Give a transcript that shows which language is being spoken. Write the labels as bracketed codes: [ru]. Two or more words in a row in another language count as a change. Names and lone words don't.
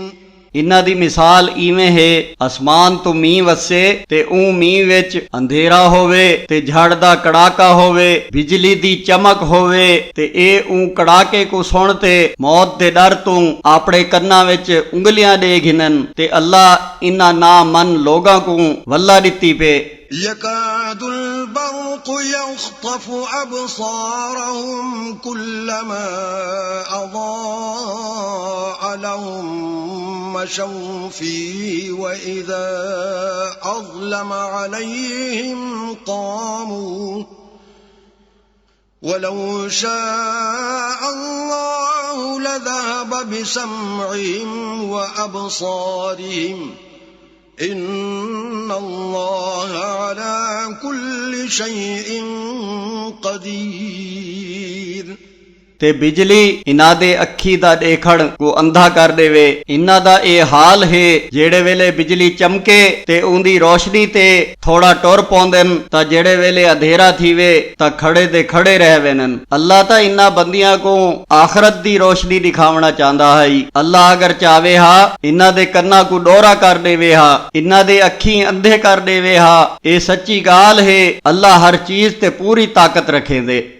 [skr] انہاں دی مثال ایویں ہے آسمان توں مینہ وسے تے اوں مینہ وچ انھیرا ہووے تے جھڑ دا کڑاکا ہووے بجلی دی چمک ہووے تے اے اوں کڑاکے کوں سن تے موت دے ڈر توں اپنے کناں وچ انگلیاں دے گھنن تے اللہ انہاں نہ منن لوکاں کوں ولا دتی پے [ar] يكاد البرق يخطف أبصارهم كلما أضاء لهم مشوا فيه وإذا أظلم عليهم قاموا ولو شاء الله لذهب بسمعهم وأبصارهم إن الله على كل شيء قدير [skr] تے بجلی انہاں دے اکھی دا ڈیکھݨ کوں انھا کر ڈیوے انہاں دا اے حال ہے جیڑے ویلے بجلی چمکے تے اوندی روشنی تے تھوڑا ٹر پوندن تاں جیڑے ویلے انھیرا تھیوے تاں کھڑے دے کھڑے رہ ویندن اللہ تاں انہاں بندیاں کوں آخرت دی روشنی ڈکھاوݨا چاہندا ہے اللہ اگر چاہے ہا انہاں دے کناں کوں ڈورا کر ڈیوے ہا انہاں دے اکھی انھے کر ڈیوے ہا اے سچی گالھ ہے اللہ ہر چیز تے پوری طاقت رکھیندے.